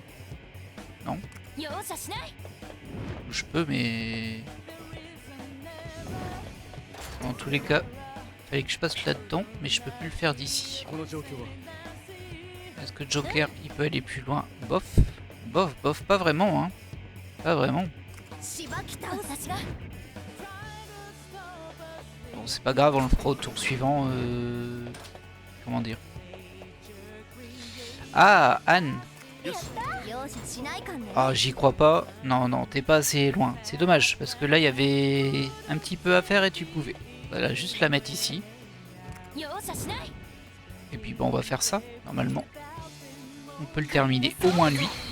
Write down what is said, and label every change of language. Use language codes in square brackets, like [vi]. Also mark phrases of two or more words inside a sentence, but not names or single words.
[ja] 容赦しない [fr] Je peux, mais... Dans tous les cas, fallait que je passe là-dedans, mais je peux plus le faire d'ici. [ja] この状況は [fr] Est-ce que Joker, il peut aller plus loin? Bof. Bof, bof, pas vraiment, hein. Pas vraiment. [ja] しばき倒す私が [fr] Bon, c'est pas grave, on le fera au tour suivant. Comment dire? Ah, Anne. [ja] よし容赦しないかんね [fr] Ah, j'y crois pas. Non, non, t'es pas assez loin. C'est dommage, parce que là, il y avait un petit peu à faire et tu pouvais. Voilà, juste la mettre ici. [ja] 容赦しない [fr] Et puis, bon, on va faire ça, normalement. On peut le terminer, au moins lui.